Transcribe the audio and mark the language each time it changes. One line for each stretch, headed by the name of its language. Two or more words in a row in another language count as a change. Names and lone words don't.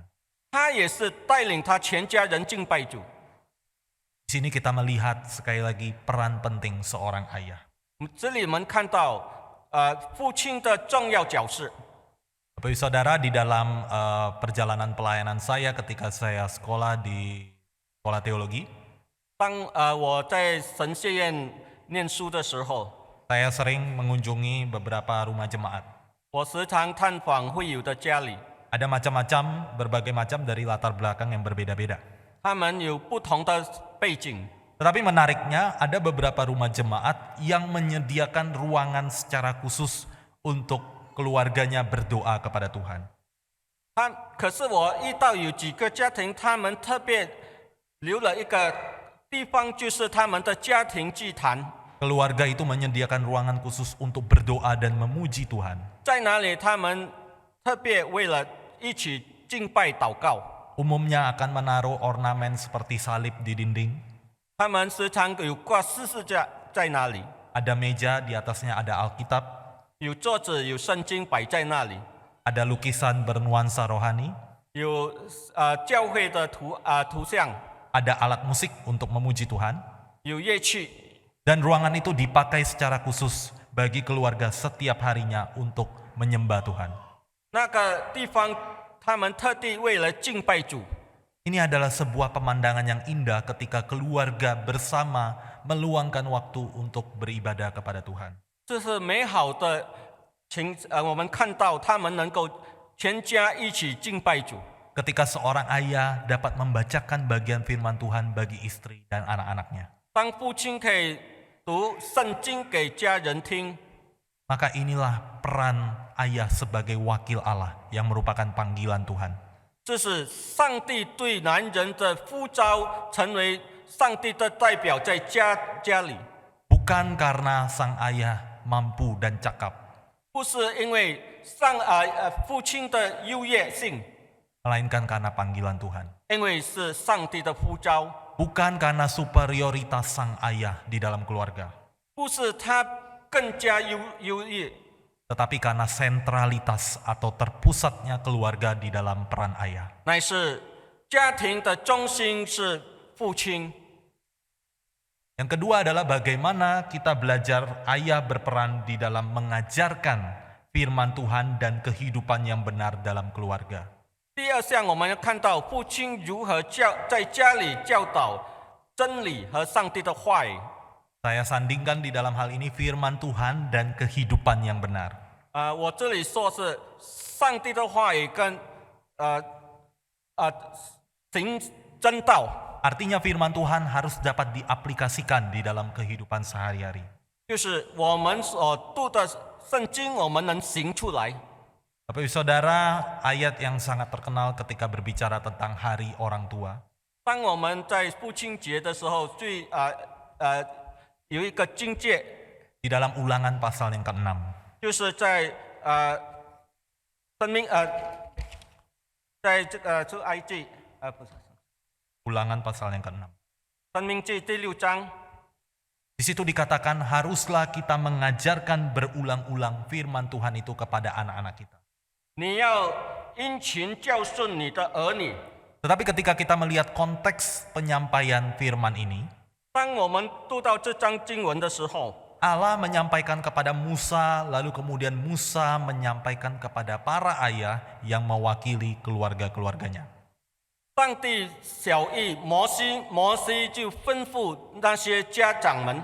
Chinese: 他也是带领他全家人敬拜主。
Indonesian: Di sini kita melihat sekali lagi peran penting seorang ayah.
Chinese: 这里我们看到父亲的重要角色。
Indonesian: Bapak Ibu Saudara, di dalam perjalanan pelayanan saya ketika saya sekolah di sekolah teologi,
Chinese: 当我在神学院念书的时候，
Indonesian: saya sering mengunjungi beberapa rumah jemaat.
Chinese: 我时常探访会友的家里，
Indonesian: Ada macam-macam, berbagai macam dari latar belakang yang berbeda-beda.
Chinese: 他们有不同的背景。
Indonesian: Tetapi menariknya, ada beberapa rumah jemaat yang menyediakan ruangan secara khusus untuk keluarganya berdoa kepada Tuhan.
Chinese: 可是我遇到有几个家庭，他们特别留了一个地方，就是他们的家庭祭坛。
Indonesian: Keluarga itu menyediakan ruangan khusus untuk berdoa dan memuji Tuhan.
Chinese: 在哪里？他们特别为了一起敬拜祷告。
Indonesian: Umumnya akan menaruh ornamen seperti salib di dinding.
Chinese: 他们时常有挂十字架在那里，
Indonesian: Ada meja, di atasnya ada Alkitab.
Chinese: 有桌子，有圣经摆在那里，
Indonesian: Ada lukisan bernuansa rohani.
Chinese: 有教会的图像，
Indonesian: Ada alat musik untuk memuji Tuhan.
Chinese: 有乐器。
Indonesian: Dan ruangan itu dipakai secara khusus bagi keluarga setiap harinya untuk menyembah Tuhan.
Chinese: 那个地方，他们特地为了敬拜主。
Indonesian: Ini adalah sebuah pemandangan yang indah ketika keluarga bersama meluangkan waktu untuk beribadah kepada Tuhan.
Chinese: 这是美好的我们看到他们能够全家一起敬拜主。
Indonesian: Ketika seorang ayah dapat membacakan bagian firman Tuhan bagi istri dan anak-anaknya.
Chinese: 当父亲可以读圣经给家人听，
Indonesian: Maka inilah peran ayah sebagai wakil Allah yang merupakan panggilan Tuhan.
Chinese: 这是上帝对男人的呼召，成为上帝的代表在家里，
Indonesian: Bukan karena sang ayah mampu dan cakap,
Chinese: 不是因为父亲的优越性，
Indonesian: melainkan karena panggilan Tuhan.
Chinese: 因为是上帝的呼召，
Indonesian: Bukan karena superioritas sang ayah di dalam keluarga,
Chinese: 不是他更加优越，
Indonesian: tetapi karena sentralitas atau terpusatnya keluarga di dalam peran ayah.
Chinese: 乃是家庭的中心是父亲。
Indonesian: Yang kedua adalah bagaimana kita belajar ayah berperan di dalam mengajarkan firman Tuhan dan kehidupan yang benar dalam keluarga.
Chinese: 第二项，我们要看到父亲如何在家里教导真理和上帝的话语。
Indonesian: Saya sandingkan di dalam hal ini firman Tuhan dan kehidupan yang benar.
Chinese: 我这里说是上帝的话语跟行真道。
Indonesian: Artinya firman Tuhan harus dapat diaplikasikan di dalam kehidupan sehari-hari.
Chinese: 就是我们所读的圣经，我们能行出来。
Indonesian: Bapak Ibu Saudara, ayat yang sangat terkenal ketika berbicara tentang hari orang tua.
Chinese: 当我们在父亲节的时候，有一个境界，
Indonesian: Di dalam Ulangan pasal yang ke-6.
Chinese: 就是在在这埃及不是
Indonesian: Ulangan pasal yang ke-6.
Chinese: 申命记第6章，
Indonesian: Di situ dikatakan haruslah kita mengajarkan berulang-ulang firman Tuhan itu kepada anak-anak kita.
Chinese: 你要殷勤教训你的儿女。
Indonesian: Tetapi ketika kita melihat konteks penyampaian firman ini,
Chinese: 当我们读到这章经文的时候，
Indonesian: Allah menyampaikan kepada Musa, lalu kemudian Musa menyampaikan kepada para ayah yang mewakili keluarga-keluarganya.
Chinese: 上帝晓谕摩西，摩西就吩咐那些家长们。